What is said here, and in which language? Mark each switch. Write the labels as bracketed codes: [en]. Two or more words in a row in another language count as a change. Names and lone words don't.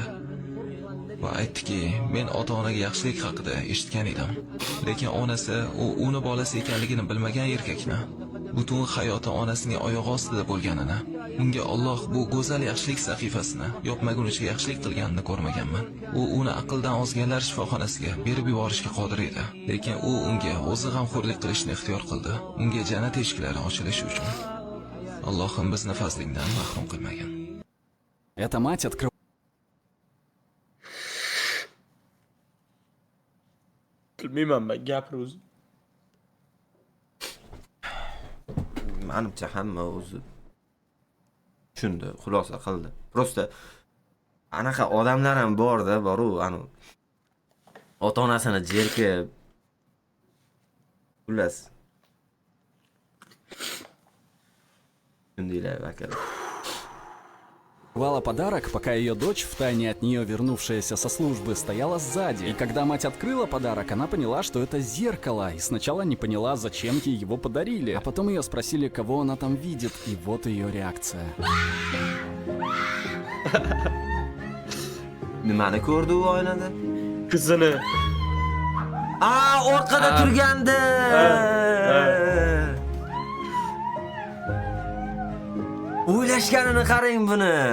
[uz] Va aytdiki, "Men ota-onaga yaxshilik haqida eshitgan edim, lekin onasi uni bolasi ekanligini bilmagan erkakni, butun hayoti onasining oyog'i ostida bo'lganini, unga Alloh bu go'zal yaxshilik sahifasini yopmagunicha yaxshilik qilganini ko'rmaganman. U uni aqldan ozganlar shifoxonasiga berib yuborishga qodir edi, lekin u unga o'zi g'amxo'rlik qilishni ixtiyor qildi, unga jannat eshiklari ochilishi uchun. Allohim bizni fazlingdan mahrum qilmagan." [ru] Эта мать открывает... [uz] Bilmayman ben gapir o'zi. Menimcha hamma o'zi tushundi, xulosa qildi. Prosta anaqa odamlar ham bor-da, bor-u, anu ota-onasini jerkib xullas. Shundaylar vakil. [ru] подарок, пока ее дочь, втайне от нее вернувшаяся со службы, стояла сзади. И когда мать открыла подарок, она поняла, что это зеркало. И сначала не поняла, зачем ей его подарили. А потом ее спросили, кого она там видит. И вот ее реакция. [uz] Nimani ko'rdi u oynada? Qizini. Orqada turgandi. O'ylashganini qarang buni.